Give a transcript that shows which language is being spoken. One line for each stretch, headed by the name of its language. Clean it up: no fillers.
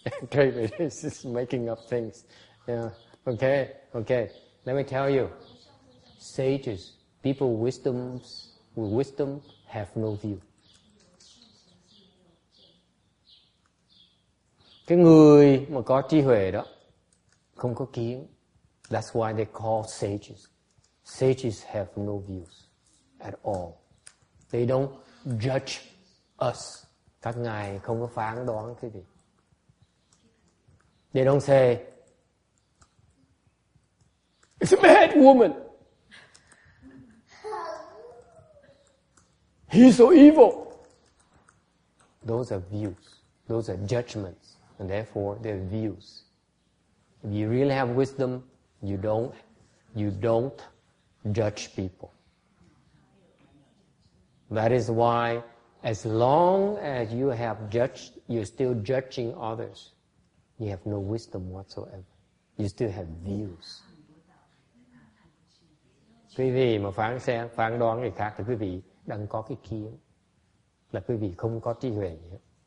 English: Travis is just making up things. Yeah. Okay. Let me tell you. Sages, people with wisdom have no view.
Vietnamese: Cái người mà có trí huệ đó không có kiến.
English: That's why they call sages. Sages have no views at all. They don't judge us.
Vietnamese: Các ngài không có phán đoán cái gì.
English: They don't say, it's a bad woman. He's so evil. Those are views. Those are judgments. And therefore, they're views. If you really have wisdom, you don't judge people. That is why, as long as you have judged, you're still judging others. You have no wisdom whatsoever. You still have views.
Vietnamese: Quý vị mà phán đoán người khác thì quý vị đang có cái kiến. Là quý vị không có trí huệ gì hết.